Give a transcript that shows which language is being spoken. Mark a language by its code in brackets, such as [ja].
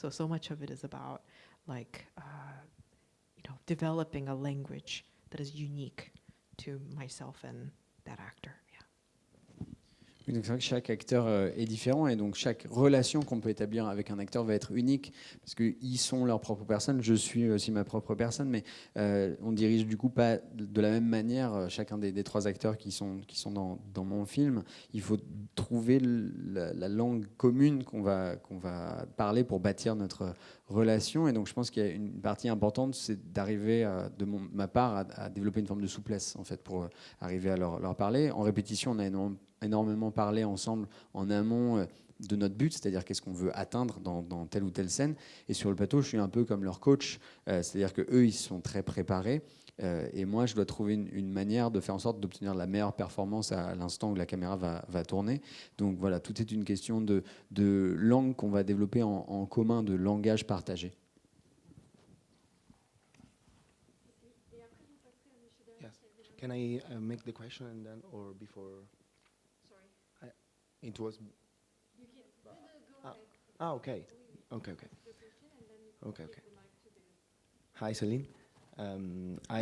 [en] So much of it is about like developing a language that is unique to myself and that actor. [fr] Oui, donc c'est vrai que chaque acteur est différent et donc chaque relation qu'on peut établir avec un acteur va être unique parce qu'ils sont leur propre personne, je suis aussi ma propre personne, mais on dirige du coup pas de la même manière chacun des trois acteurs qui sont dans mon film. Il faut trouver la langue commune qu'on va parler pour bâtir notre relation, et donc je pense qu'il y a une partie importante, c'est d'arriver de ma part à développer une forme de souplesse en fait pour arriver à leur parler. En répétition, on a énormément parlé ensemble en amont de notre but, c'est-à-dire qu'est-ce qu'on veut atteindre dans telle ou telle scène. Et sur le plateau, je suis un peu comme leur coach, c'est-à-dire qu'eux, ils sont très préparés. Et moi, je dois trouver une manière de faire en sorte d'obtenir la meilleure performance à l'instant où la caméra va tourner. Donc voilà, tout est une question de langue qu'on va développer en commun, de langage partagé. [en] Yes. Can I make the question and then, or before? It was. Okay. Hi, Celine. I